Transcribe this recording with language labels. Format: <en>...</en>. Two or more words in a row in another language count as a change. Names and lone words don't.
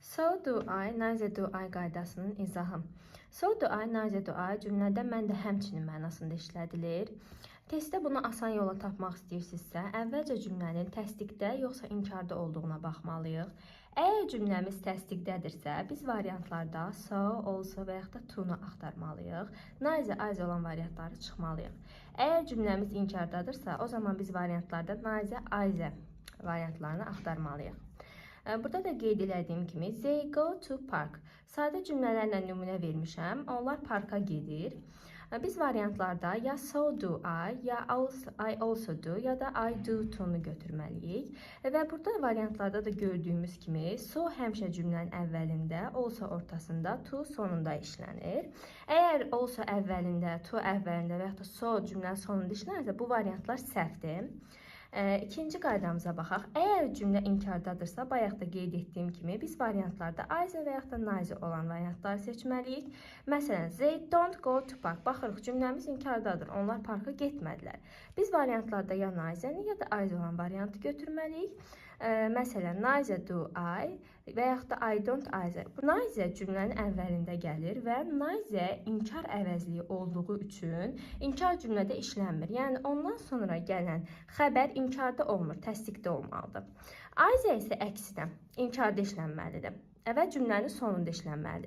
<en>So do I, neither do I</en> <az>qaydasının izahı.</az> <en>So do I, neither do I</en> <az>cümlədə mən də həmçinin mənasında işlədilir. Testdə bunu asan yola tapmaq istəyirsinizsə, əvvəlcə cümlənin təsdiqdə yoxsa inkarda olduğuna baxmalıyıq. Əgər cümləmiz təsdiqdədirsə, biz variantlarda</az> <en>so, also</en> <az>və yaxud da to-nu axtarmalıyıq.</az> <en>Neither, either</en> <az>olan variantları çıxmalıyıq. Əgər cümləmiz inkardadırsa, o zaman biz variantlarda</az> <en>neither, either</en> <az>variantlarını axtarmalıyıq. Burada da qeyd elədiyim kimi,</az> <en>they go to park.</en> <az>Sadə cümlələrlə nümunə vermişəm. Onlar parka gedir. Biz variantlarda ya</az> <en>so do I,</en> <az>ya</az> <en>I also do,</en> <az>ya da</az> <en>I do</en> <az>to-nu götürməliyik. Və burada variantlarda da gördüyümüz kimi, so həmişə cümlənin əvvəlində, also ortasında, to sonunda işlənir. Əgər also əvvəlində, to əvvəlində və yaxud da so cümlənin sonunda işlənirsə, bu variantlar səhvdir. İkinci qaydamıza baxaq. Əgər cümlə inkardadırsa, bayaq da qeyd etdiyim kimi, biz variantlarda either və yaxud da neither olan variantları seçməliyik. Məsələn,</az> <en>they don't go to park.</en> <az>Baxırıq, cümləmiz inkardadır. Onlar parka getmədilər. Biz variantlarda ya neither ya da either olan variantı götürməliyik.</az> <en>Məsələn, neither do I</en> <az>və yaxud da</az> <en>I don't either.</en> <az>Neither cümlənin əvvəlində gəlir və neither inkar əvəzliyi olduğu üçün inkar cümlədə işlənmir. Yəni, ondan sonra gələn xəbər inkarda olmur, təsdiqdə olmalıdır. Either isə əksinə, inkarda işlənməlidir və cümlənin sonunda işlənməlidir.</az>